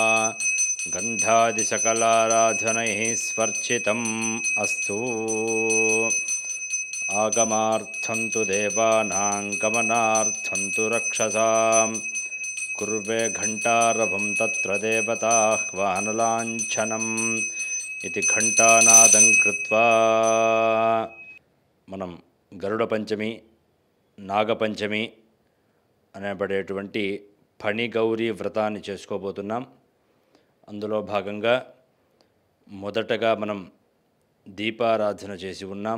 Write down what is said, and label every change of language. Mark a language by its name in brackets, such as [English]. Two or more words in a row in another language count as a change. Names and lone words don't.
[Sanskrit] गन्धादिसकलाराधनैः स्वर्चितम् अस्तु। आगमार्थं तु देवानां गमनार्थं तु रक्षसां कुर्वे घण्टारवं तत्र देवताह्वानलाञ्छनम् इति घण्टानादं कृत्वा [Telugu] మనం గరుడ పంచమి, నాగపంచమి అనబడేటువంటి ఫణిగౌరీ వ్రతాన్ని చేసుకోబోతున్నాం. అందులో భాగంగా మొదటగా మనం దీపారాధన చేసి ఉన్నాం.